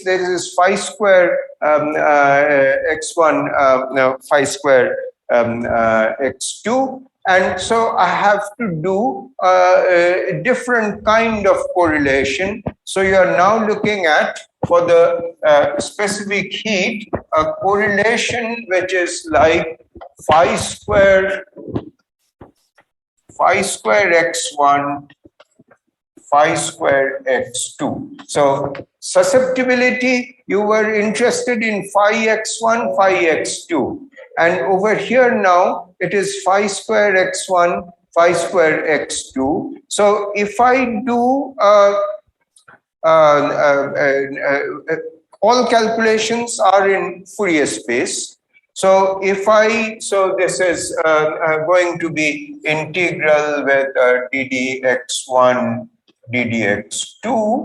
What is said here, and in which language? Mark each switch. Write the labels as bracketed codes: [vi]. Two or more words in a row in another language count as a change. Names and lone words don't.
[en] There is phi square x1, no, phi square x2. And so I have to do a different kind of correlation. So you are now looking at, for the specific heat, a correlation which is like phi square x1, phi square x2. So susceptibility, you were interested in phi x1, phi x2. And over here now, it is phi square x1, phi square x2. So if I do all calculations are in Fourier space. So if so this is going to be integral with ddx1, ddx2.